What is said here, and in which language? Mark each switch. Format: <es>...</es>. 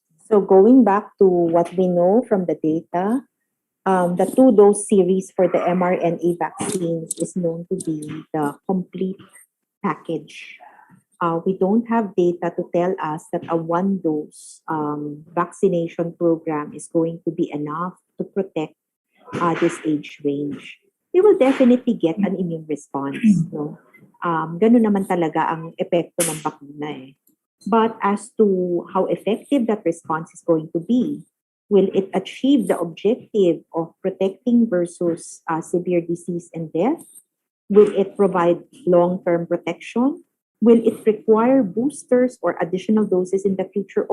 <en>So going back to what we know from the data, the 2-dose series for the mRNA vaccines is known to be the complete package. We don't have data to tell us that a 1-dose vaccination program is going to be enough to protect this age range. We will definitely get an immune response. No?</en> <tl>Ganun naman talaga ang epekto ng bakuna eh.</tl> <en>But as to how effective that response is going to be, will it achieve the objective of protecting versus severe disease and death? Will it provide long-term protection? Will it require boosters or additional doses in the future?</en>